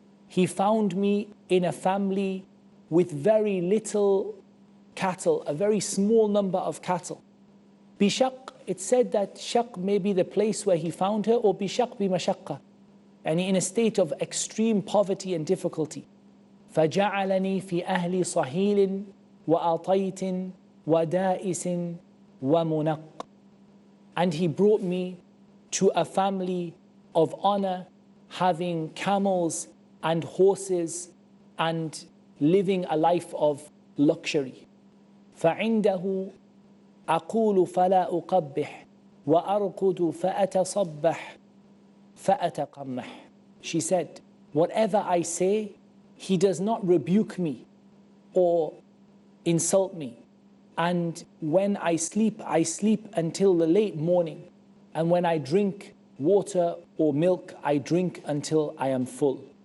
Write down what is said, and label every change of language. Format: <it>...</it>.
<en>He found me in a family with very little cattle, a very small number of cattle. Bishaq, it said that Shaq may be the place where he found her, or Bishaq bi mashaqqa, and in a state of extreme poverty and difficulty.</en> <ar>فجعلني في أهل صهيل وأطيت ودائس ومنق.</ar> <en>And he brought me to a family of honor, having camels and horses and living a life of luxury.</en> <ar>فعنده أقول فلا أقبح وأرقد فأتصبح فأتقمح.</ar> <en>She said, whatever I say, he does not rebuke me or insult me. And when I sleep until the late morning. And when I drink water or milk, I drink until I am full.</en>